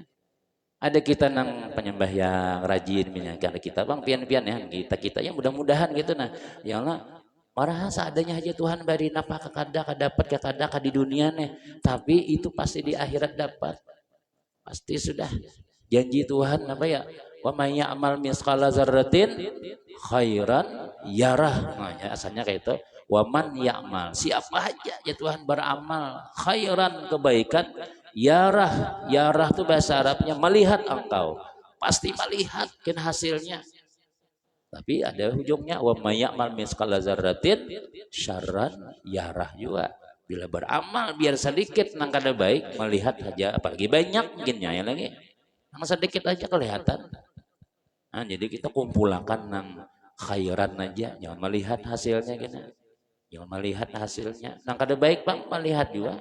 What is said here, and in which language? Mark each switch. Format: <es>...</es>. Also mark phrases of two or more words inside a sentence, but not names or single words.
<bjn>Ada kita nang penyembah yang rajin minyak kita bang pian-pian ya kita yang mudah-mudahan gitu nah. Ya Allah, marah seadanya aja Tuhan beri napa kakada dapat kakada di dunia nih, tapi itu pasti di akhirat dapat.</bjn> <id>Pasti sudah janji Tuhan apa ya?</id> <ar>ومن يعمل مثقال ذرة خيرا يره.</ar> <id>Nah, ya, asalnya kayak itu.</id> <ar>ومن يعمل,</ar> <id>siapa aja ya Tuhan beramal khairan kebaikan yarah. Yarah itu bahasa Arabnya melihat engkau. Pasti melihat kan hasilnya. Tapi ada ujungnya</id> <ar>ومن يعمل مثقال ذرة شرا يره</ar> <id>juga.</id> <bjn>Bila beramal biar sedikit nang kada baik melihat aja, apalagi banyak mungkinnya ya lagi nang sedikit aja kelihatan. Nah, jadi kita kumpulkan nang khairan aja, jangan melihat hasilnya gitu, jangan melihat hasilnya nang kada baik bang melihat juga.</bjn>